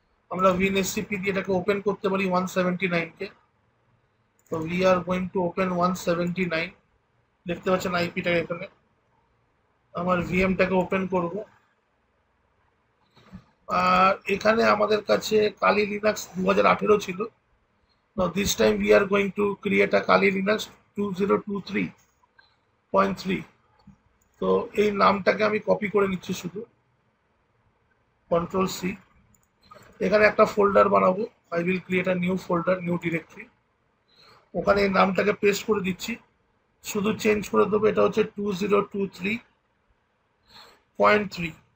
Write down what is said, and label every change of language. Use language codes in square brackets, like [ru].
[bn] আমরা win SCP দিয়ে এটাকে ওপেন করতে পারি 179 কে। তো [en] we are going to open 179, [bn] দেখতে পাচ্ছেন আইপিটাকে এখানে। আমার ভিএমটাকে ওপেন করব, আর এখানে আমাদের কাছে কালি লিনাক্স 2018 ছিল। [en] Now this time we are going to create a Kali Linux 2023.3. [bn] তো এই নামটাকে আমি কপি করে নিচ্ছি শুধু, কন্ট্রোল সি। এখানে একটা ফোল্ডার বানাবো, [en] I will create a new folder, new directory. [bn] ওখানে এই নামটাকে পেস্ট করে দিচ্ছি, শুধু চেঞ্জ করে দেবো, এটা হচ্ছে 2023.3।